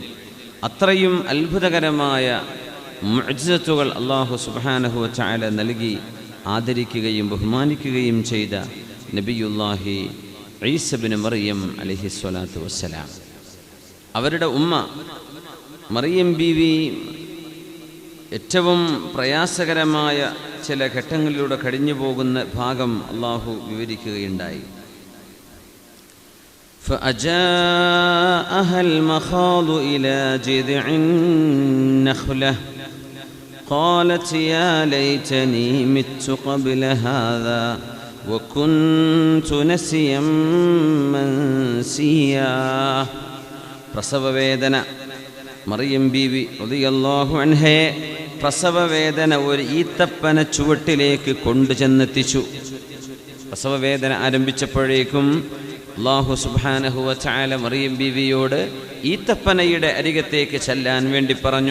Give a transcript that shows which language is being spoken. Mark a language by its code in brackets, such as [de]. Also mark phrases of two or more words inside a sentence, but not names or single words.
[ml] അത്രയും അത്ഭുതകരമായ മുഅ്ജിസത്തുകൾ [ar] الله سبحانه وتعالى [ml] നൽകി ആദരിക്കുകയും ബഹുമാനിക്കുകയും ചെയ്ത [ar] نبي الله عيسى ابن مريم عليه الصلاة والسلام. [ml] അവരുടെ ഉമ്മ മറിയം ബീവി ഏറ്റവും പ്രയാസകരമായ ചില ഘട്ടങ്ങളിലൂടെ കഴിഞ്ഞു പോകുന്ന ഭാഗം അള്ളാഹു വിവരിക്കുകയുണ്ടായി. [ar] فأجاءها المخاض إلى جذع النخلة قالت يا ليتني مت قبل هذا وكنت نسيا منسيا. [ml] പ്രസവവേദന മറിയം ബീവി [ar] رضي الله عنها [ml] പ്രസവവേദന ഒരു ഈത്തപ്പന ചുവട്ടിലേക്ക് കൊണ്ടുചെന്നെത്തിച്ചു. പ്രസവവേദന ആരംഭിച്ചപ്പോഴേക്കും [ar] الله سبحانه وتعالى [ml] മറിയം ബീവിയോട് ഈത്തപ്പനയുടെ അരികത്തേക്ക് ചെല്ലാൻ വേണ്ടി പറഞ്ഞു.